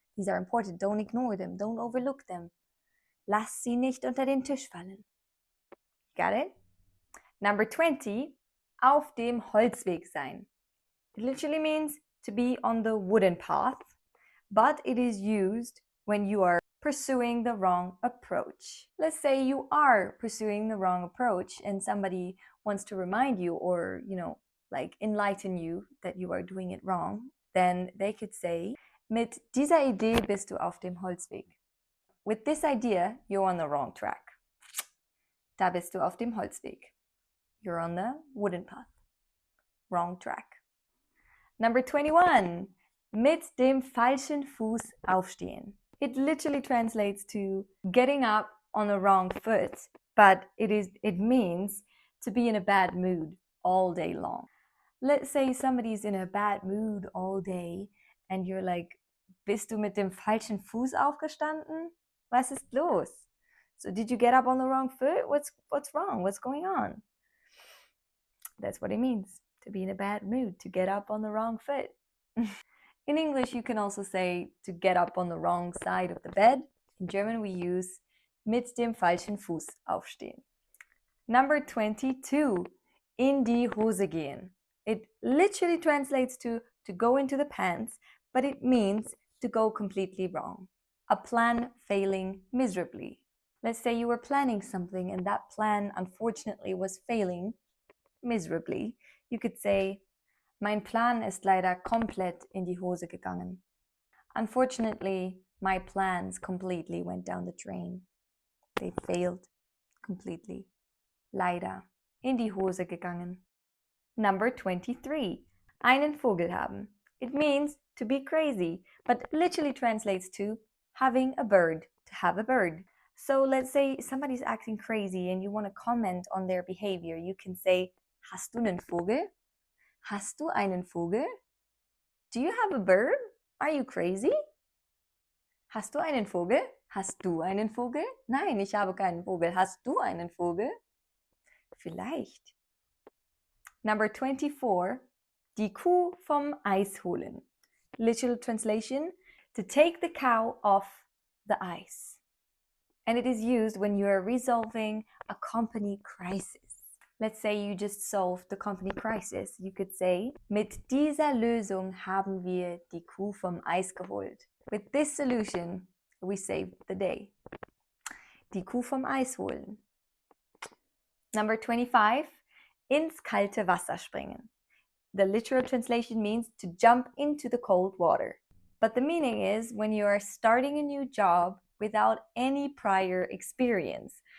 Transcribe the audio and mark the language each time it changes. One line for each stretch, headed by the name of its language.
English: These are important. Don't ignore them. Don't overlook them.
German: Lass sie nicht unter den Tisch fallen.
English: Got it? Number 20,
German: auf dem Holzweg sein.
English: It literally means to be on the wooden path, but it is used when you are pursuing the wrong approach. Let's say you are pursuing the wrong approach and somebody wants to remind you or, like enlighten you that you are doing it wrong, then they could say,
German: mit dieser Idee bist du auf dem Holzweg.
English: With this idea, you're on the wrong track.
German: Da bist du auf dem Holzweg.
English: You're on the wooden path. Wrong track. Number 21,
German: mit dem falschen Fuß aufstehen.
English: It literally translates to getting up on the wrong foot, but it means to be in a bad mood all day long. Let's say somebody's in a bad mood all day and you're like,
German: bist du mit dem falschen Fuß aufgestanden? Was ist los?
English: So did you get up on the wrong foot? What's wrong? What's going on? That's what it means, to be in a bad mood, to get up on the wrong foot. In English, you can also say to get up on the wrong side of the bed. In German, we use
German: mit dem falschen Fuß aufstehen.
English: Number 22,
German: in die Hose gehen.
English: It literally translates to go into the pants, but it means to go completely wrong. A plan failing miserably. Let's say you were planning something and that plan unfortunately was failing miserably. You could say,
German: mein Plan ist leider komplett in die Hose gegangen.
English: Unfortunately, my plans completely went down the drain. They failed completely.
German: Leider in die Hose gegangen.
English: Number 23.
German: Einen Vogel haben.
English: It means to be crazy, but literally translates to having a bird, to have a bird. So let's say somebody's acting crazy and you want to comment on their behavior. You can say,
German: hast du einen Vogel? Hast du einen Vogel?
English: Do you have a bird? Are you crazy?
German: Hast du einen Vogel? Hast du einen Vogel? Nein, ich habe keinen Vogel. Hast du einen Vogel? Vielleicht.
English: Number 24.
German: Die Kuh vom Eis holen.
English: Literal translation, to take the cow off the ice. And it is used when you are resolving a company crisis. Let's say you just solved the company crisis. You could say, mit dieser Lösung haben wir die Kuh vom Eis geholt. With this solution, we saved the day.
German: Die Kuh vom Eis holen.
English: Number 25, ins kalte Wasser springen. The literal translation means to jump into the cold water. But the meaning is when you are starting a new job without any prior experience.